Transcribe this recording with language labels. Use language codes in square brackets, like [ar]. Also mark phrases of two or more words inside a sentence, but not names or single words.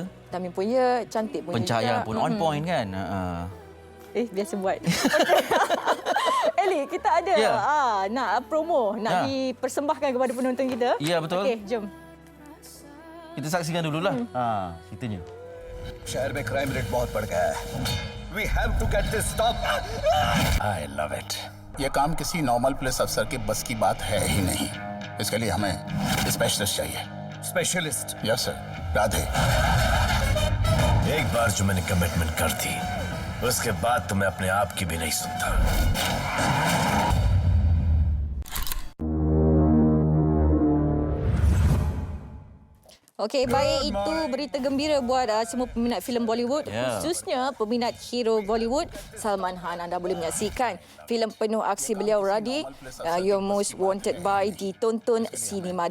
[ms] Vitamin pun ya, cantik pun Pencahayaan juga. pun [en] on point [ms] kan. Biasa buat. Eli, kita ada nak promo, nak dipersembahkan kepada penonton kita. Ya, betul. Okey, jom. Kita saksikan dululah. Ceritanya. [hi] शहर में क्राइम रेट बहुत बढ़ गया है। [en] We have to get this stopped. I love it. [hi] ये काम किसी [en] normal police officer [hi] के बस की बात है ही नहीं। इसके लिए हमें स्पेशलिस्ट चाहिए। स्पेशलिस्ट? [en] yes sir. [hi] राधे। एक बार जो मैंने कमिटमेंट कर दी, उसके बाद तो मैं अपने आप की भी नहीं सुनता। [ms] Okey, baik, itu berita gembira buat semua peminat filem Bollywood, khususnya peminat hero Bollywood Salman Khan. Anda boleh menyaksikan filem penuh aksi beliau Radhi, Your Most Wanted By ditonton sinema.